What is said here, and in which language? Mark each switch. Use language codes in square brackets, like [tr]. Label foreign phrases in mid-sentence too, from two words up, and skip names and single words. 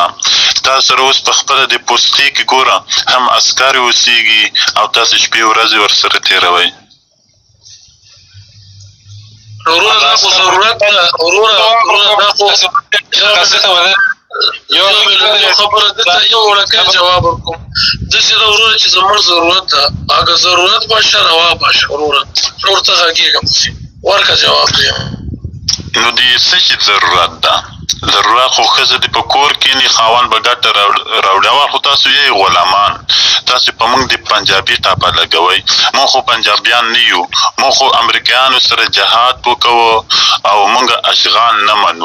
[ps] تا سره اوس په خپله د پوستې کې ګوره هم عسکر اوسېږي او تاسې شپې ورځې ورسره تېروئ. وروره دا خو ضرورت ده، وروره دا خو یو خبره ده، یو وړکی جواب ورکوم. داسې ده وروره چې زموږ ضرورت ده، [fa] اگه ضرورت باشه روا باشه [ps] وروره، نور ته غږېږم ورکه جواب دی. نو د څه شي ضرورت ده؟ ضرورت خو ښځه دې په کور کښېني، خاوند به ګټه راوړي. اول خو تاسو یې غلامان، تاسو په موږ د پنجابي ټاپه لګوئ. موږ خو پنجابیان نه یو، موږ خو امریکایانو سره جهاد وکوو او موږ اشغال نه منو.